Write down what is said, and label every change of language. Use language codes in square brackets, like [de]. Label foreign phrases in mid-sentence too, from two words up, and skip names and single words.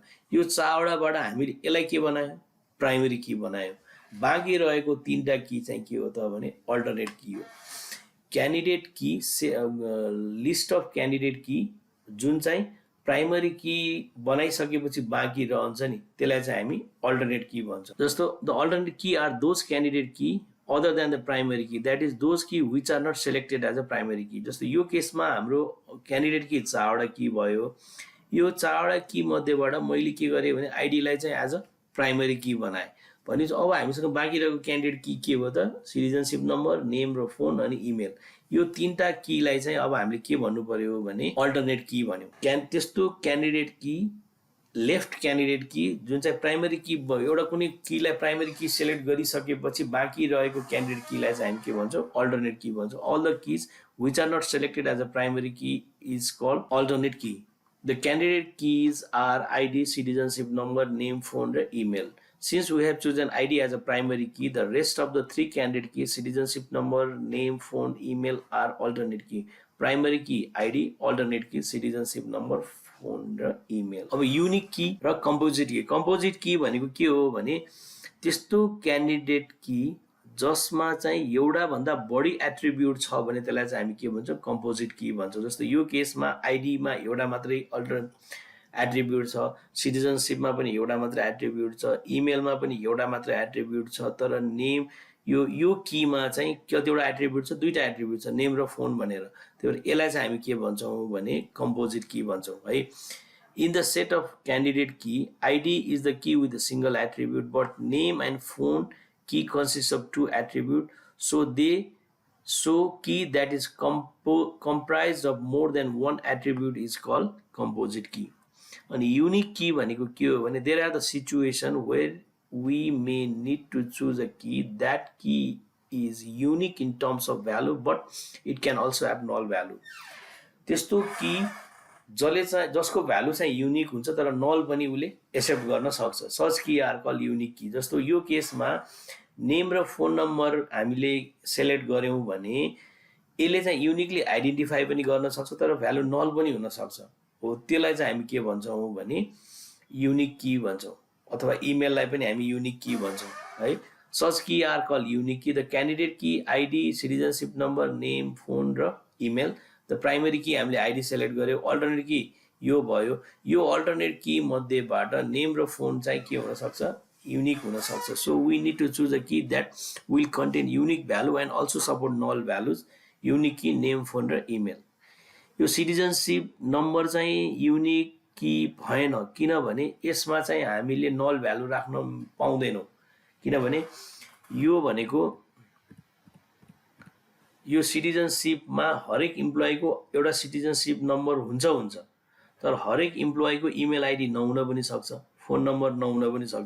[ne] यो 4 वटाबाट हामीले यसलाई के बनायौं, [en] primary key [ne] बनायौं। बाँकी रहेको 3टा की चाहिँ के हो त भने [en] alternate key [ne] हो। [en] candidate key list of candidate key [ne] जुन चाहिँ [en] primary key [ne] बनाइसकेपछि बाँकी रहन्छ नि, त्यसलाई चाहिँ हामी [en] alternate key [ne] भन्छौं। [en] जस्तो the alternate key are those candidate key other than the primary key, that is those key which are not selected as a primary key. [ne] जस्तो यो केसमा हाम्रो [en] candidate key [ne] 4 वटा की भयो। यो 4 वटा की मध्येबाट मैले के गरेँ भने आईडी लाई चाहिँ [en] as a primary key [ne] बनाए। भनेपछि अब हामीसँग बाँकी रहेको [en] candidate key [ne] के हो त, [en] citizenship number, [ne] नेम र फोन अनि इमेल। यो 3टा की लाई चाहिँ अब हामीले के भन्नु पर्यो भने [en] alternate key [ne] भन्यौं। त्यस्तो [en] candidate key left candidate key [ne] जुन चाहिँ [en] primary key [ne] एउटा कुनै की लाई [en] primary key select [ne] गरिसकेपछि बाँकी रहेको [en] candidate key [ne] लाई चाहिँ हामी के भन्छौं, [en] alternate key [ne] भन्छौं। [en] all the keys which are not selected as a primary key is called alternate key. the candidate keys are ID, citizenship number, name, phone र email। Since we have chosen ID as a primary key, the rest of the 3 candidate keys, citizenship number, name, phone, email are alternate key. Primary key ID, alternate key citizenship number, phone र email. [ne] अब [en] unique key [ne] र [en] composite key. Composite key [ne] भनेको के हो भने त्यस्तो [en] candidate key [ne] जसमा चाहिँ एउटा भन्दा बढी एट्रिब्युट छ भने त्यसलाई चाहिँ हामी के भन्छौं, [en] composite key [ne] भन्छौं। जस्तो यो केसमा आईडी मा एउटा मात्रै एट्रिब्युट छ, सिटिजनशिपमा पनि एउटा मात्र एट्रिब्युट छ, इमेलमा पनि एउटा मात्र एट्रिब्युट छ, तर नेम यो कीमा चाहिँ कतिवटा एट्रिब्युट छ, दुईटा एट्रिब्युट छ, नेम र फोन भनेर। त्यही भएर यसलाई चाहिँ हामी के भन्छौं भने [en] composite key [ne] भन्छौं है। [en] in the set of candidate key, ID is the key with a single attribute, but name and phone key consists of 2 attributes, so key that is comprised of more than 1 attribute is called composite key. And unique key [ne] भनेको के हो भने [en] there are the situation where we may need to choose a key that key is unique in terms of value but it can also have null value. [ne] त्यस्तो की जसको भ्यालु चाहिँ युनिक हुन्छ तर नल पनि उले एक्सेप्ट गर्न सक्छ, [en] such key are call unique key. [ne] जस्तो यो केसमा नेम र [en] phone number [ne] हामीले सिलेक्ट गर्यौं भने यसले चाहिँ [en] uniquely identify [ne] पनि गर्न सक्छ तर [en] value null [ne] पनि हुन सक्छ हो। त्यसलाई चाहिँ हामी के भन्छौं भने [en] unique key [ne] भन्छौं, अथवा इमेललाई पनि हामी [en] unique key [ne] भन्छौं है। [en] such key are call unique key. the candidate key ID, citizenship number, name, phone र email। the primary key [ne] हामीले आईडी सिलेक्ट गर्यौं, [en] alternate key [ne] यो भयो। यो [en] alternate key [ne] मध्येबाट नेम र फोन चाहिँ के हुन सक्छ, युनिक हुन सक्छ। [en] so we need to choose a key that will contain unique value and also support null values. unique key, name, phone र email। [ne] यो [en] citizenship number [ne] चाहिँ [en] unique key [ne] भएन किनभने यसमा चाहिँ हामीले [en] null value [ne] राख्न पाउँदैनौं, किनभने यो भनेको यो सिटिजनशिपमा हरेक इम्प्लोइको एउटा सिटिजनशिप नम्बर हुन्छ, तर हरेक इम्प्लोइको [en] email ID [ne] नहुन पनि सक्छ, [en] phone number [ne] नहुन पनि सक्छ।